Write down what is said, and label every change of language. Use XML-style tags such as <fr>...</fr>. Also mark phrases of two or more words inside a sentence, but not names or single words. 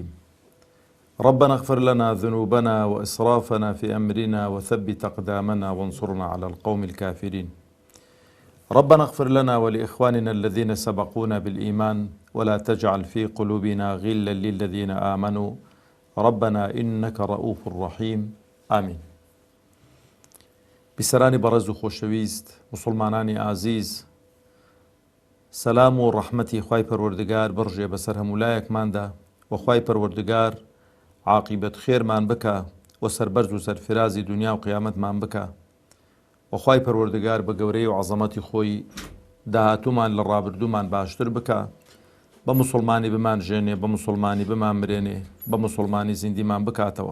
<ar>ربنا اغفر لنا ذنوبنا وإسرافنا في أمرنا وثبت أقدامنا وانصرنا على القوم الكافرين. ربنا اغفر لنا ولإخواننا الذين سبقونا بالإيمان ولا تجعل في قلوبنا غلا للذين آمنوا ربنا إنك رؤوف رحيم آمين.</ar> <ckb>بسرانی بەڕێز و خۆشەویست مسلمانانی ئازیز، سەلام و ڕەحمەتی خوای پەروەردگار بڕژێ بەسەر هەمولایەکماندا و خوای پەروەردگار عاقیبەت خێرمان بکە و سەربەرز و سەرفرازی دنیا و قیامەتمان بکە و خوای پەروەردگار بە گەورەی و عەزەمەتی خۆی داهاتوومان لە ڕابردوومان باشتر بکە، بە مسلمانی بمان ژێنێ، بە مسلمانی بمان مرێنێ، بە مسلمانی زیندیمان بکاتەوە.</ckb>